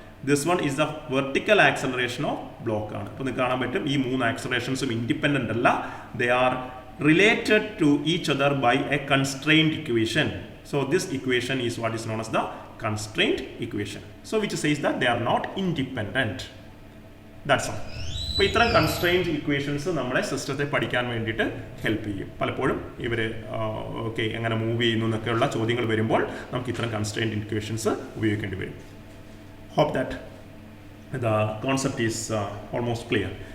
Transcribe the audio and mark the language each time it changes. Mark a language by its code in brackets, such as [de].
[en] This one is the vertical acceleration of block ആണ്. [ml] അപ്പോൾ നിങ്ങൾക്ക് കാണാൻ പറ്റും ഈ മൂന്ന് ആക്സലറേഷൻസും ഇൻഡിപെൻഡൻ്റ് അല്ല. [en] They are related to each other by a constraint equation. So this equation is what is known as the constraint equation. So which says that they are not independent. That's all. [ml] അപ്പോൾ ഇത്തരം constraint equations നമ്മളെ സിസ്റ്റത്തെ പഠിക്കാൻ വേണ്ടിയിട്ട് help ചെയ്യും. പലപ്പോഴും ഇവർ okay എങ്ങനെ മൂവ് ചെയ്യുന്നു എന്നൊക്കെയുള്ള ചോദ്യങ്ങൾ വരുമ്പോൾ നമുക്ക് ഇത്തരം കൺസ്ട്രെയിൻറ്റ് ഇക്വേഷൻസ് ഉപയോഗിക്കേണ്ടി വരും. [en] Hope that the concept is almost clear.